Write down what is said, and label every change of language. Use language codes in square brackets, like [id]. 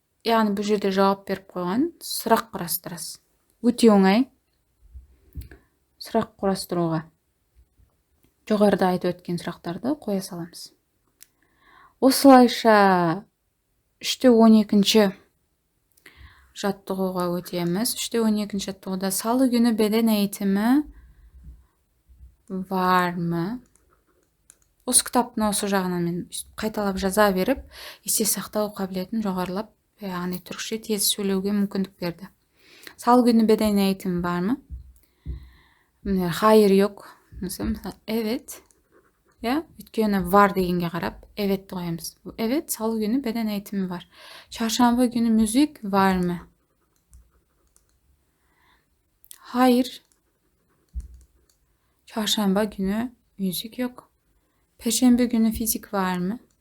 [kk] Яғни бұл жерде жауап беріп қойған, сұрақ құрастырасыз. Өте оңай. Сұрақ құрастыруға жоғарыда айтып өткен сұрақтарды қоя саламыз. Осылайша 3-12 жаттығуға өтеміз. 3-12 жаттығуда [tr] salı günü beden eğitimi var mı? [kk] Осы кітаптың осы жағынан мен қайталап жаза беріп, есте сақтау қабілетін жоғарылап, яғни түркше тез сөйлеуге мүмкіндік берді. [tr] Salı günü beden eğitimi var mı? Hayır yok. Mesela evet. [kk] Ya, өйткені var degенге қарап, evet қоямыз. [tr] Evet, salı günü beden eğitimi var. Çarşamba günü müzik var mı? Hayır. Çarşamba günü müzik yok. Perşembe günü fizik var mı?